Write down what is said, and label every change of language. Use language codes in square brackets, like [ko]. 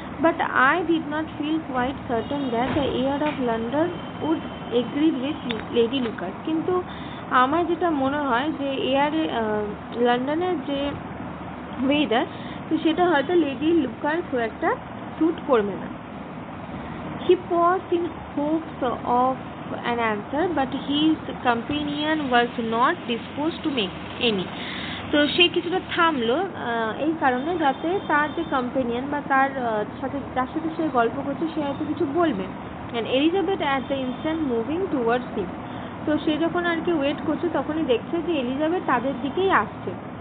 [en] But I did not feel quite certain that the air of London would agree with Lady Lucas. [bn] কিন্তু আমার যেটা মনে হয় যে এয়ারে লন্ডনের যে ওয়েদার, তো সেটা হয়তো লেডি লুকাস খুব একটা স্যুট করবে না। [en] He paused in hopes of an answer, but his companion was not disposed to make any. [bn] তো সে কিছুটা থামলো এই কারণে যাতে তার যে কম্পেনিয়ন বা তার সাথে যার সাথে সে গল্প করছে সে হয়তো কিছু বলবে। [en] And Elizabeth at the instant moving towards him. [bn] তো সে যখন আর কি ওয়েট করছে তখনই দেখছে যে এলিজাবেথ তাদের দিকেই আসছে।